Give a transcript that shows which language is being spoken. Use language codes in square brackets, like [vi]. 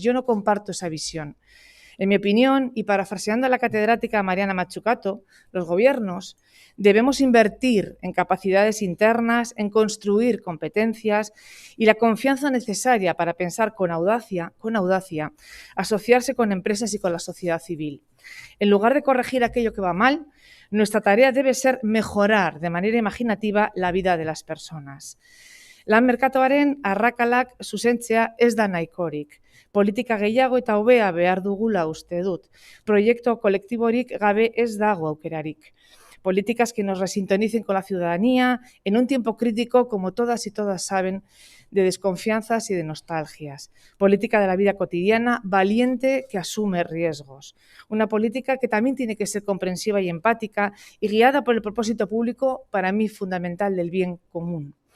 [es] Yo no comparto esa visión. En mi opinión, y parafraseando a la catedrática Mariana Mazzucato, los gobiernos debemos invertir en capacidades internas, en construir competencias y la confianza necesaria para pensar con audacia, asociarse con empresas y con la sociedad civil. En lugar de corregir aquello que va mal, nuestra tarea debe ser mejorar de manera imaginativa la vida de las personas. [eu] Lan merkatuaren arrakalak zuzentzea ez da nahikorik. Politika gehiago eta hobea behar dugula uste dut. Proiektu kolektiborik gabe ez dago aukerarik. [es] Políticas que nos resintonicen con la ciudadanía en un tiempo crítico, como todas y todas saben, de desconfianzas y de nostalgias. Política de la vida cotidiana valiente que asume riesgos. Una política que también tiene que ser comprensiva y empática y guiada por el propósito público, para mí fundamental, del bien común.